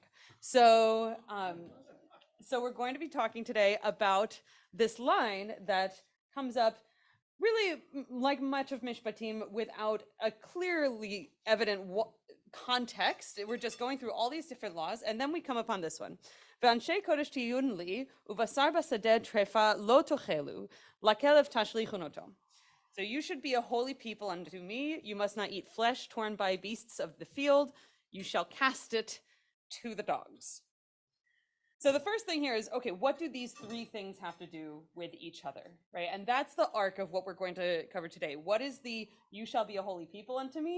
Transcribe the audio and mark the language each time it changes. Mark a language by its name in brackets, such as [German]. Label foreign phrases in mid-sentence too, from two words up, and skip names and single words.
[English] So we're going to be talking today about this line that comes up really like much of Mishpatim without a clearly evident context. We're just going through all these different laws, and then we come upon this one. [Hebrew] ואנשי קדש תהיון לי, ובשר בשדה טרפה לא תאכלו, לכלב תשלכון אתו. [English] So you should be a holy people unto me. You must not eat flesh torn by beasts of the field. You shall cast it to the dogs. So the first thing here is, okay, what do these three things have to do with each other, right? And that's the arc of what we're going to cover today. What is the, you shall be a holy people unto me?